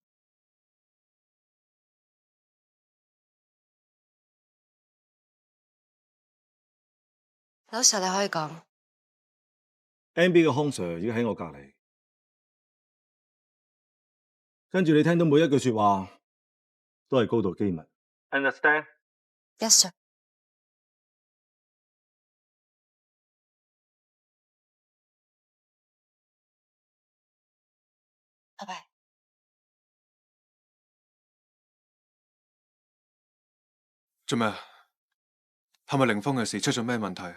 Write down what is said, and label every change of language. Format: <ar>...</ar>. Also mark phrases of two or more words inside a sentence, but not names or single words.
<yue>劉 Sir，你可以講。 NB 嘅康 Sir 已經喺我隔離，跟住你聽到每一句說話都係高度機密。</yue> <en>Understand? Yes, sir.</en> <yue>拜拜。做咩？係咪凌峰嘅事出咗咩問題？</yue>